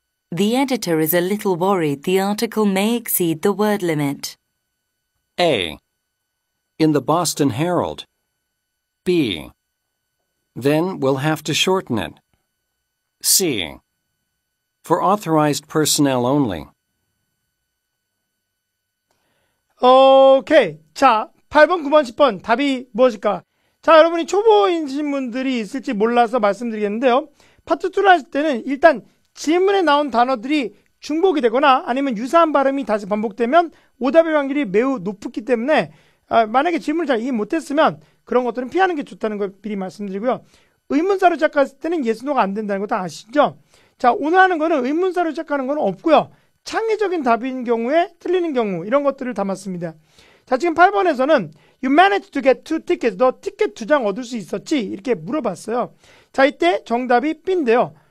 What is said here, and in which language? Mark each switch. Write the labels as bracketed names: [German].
[English] The editor is a little worried the article may exceed the word limit. A. In the Boston Herald. B. Then we'll have to shorten it. C. For authorized personnel only. 오케이. [Korean] 자, 8번, 9번, 10번 답이 무엇일까? 자, 여러분이 초보이신 분들이 있을지 몰라서 말씀드리겠는데요. 파트 2를 하실 때는 일단 지문에 나온 단어들이 중복이 되거나 아니면 유사한 발음이 다시 반복되면 오답의 확률이 매우 높기 때문에 만약에 지문을 잘 이해 못했으면 그런 것들은 피하는 게 좋다는 걸 미리 말씀드리고요. 의문사로 시작했을 때는 yes, no가 안 된다는 것도 아시죠? 자, 오늘 하는 거는 의문사로 시작하는 건 없고요. 창의적인 답인 경우에 틀리는 경우 이런 것들을 담았습니다. 자, 지금 8번에서는 [English] You managed to get 2 tickets. [Korean] 너 티켓 2장 얻을 수 있었지? 이렇게 물어봤어요. 자, 이때 정답이 B인데요.